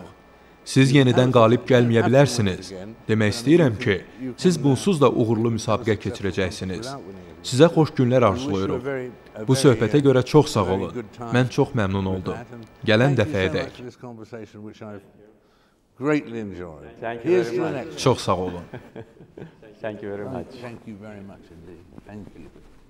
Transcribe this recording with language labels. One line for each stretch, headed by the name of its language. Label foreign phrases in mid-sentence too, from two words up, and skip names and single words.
Azerbaijani: Siz yenidən qalib gəlməyə bilərsiniz. Demək istəyirəm ki, siz bunsuz da uğurlu müsabiqə keçirəcəksiniz. Sizə xoş günlər arzulayırıq. Bu söhbətə görə çox sağ olun. Mən çox məmnun oldum. Gələn dəfəyədək. Çox sağ olun.
English: Thank you very much. Thank you very much indeed. Thank you.